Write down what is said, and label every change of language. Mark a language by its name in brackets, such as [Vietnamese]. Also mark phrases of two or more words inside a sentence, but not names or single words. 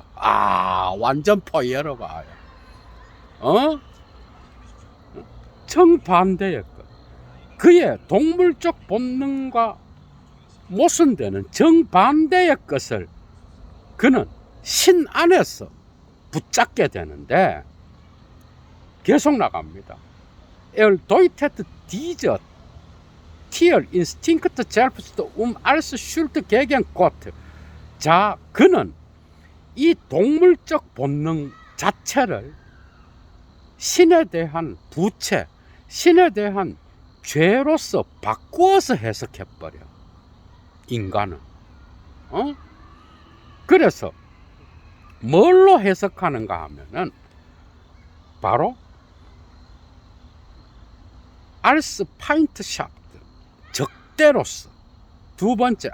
[Korean] 완전 포예르바야. 정반대의 것. 그의 동물적 본능과 모순되는 정반대의 것을 그는 신 안에서 붙잡게 되는데, 계속 나갑니다. [German] Er deutet diese Tierinstinkt selbst als Schuld gegen Gott. [Korean] 자, 그는 이 동물적 본능 자체를 신에 대한 부채, 신에 대한 죄로서 바꾸어서 해석해버려. 인간은. 그래서 뭘로 해석하는가 하면은 바로 [German] als Feindschaft, [Korean] 적대로서, 두 번째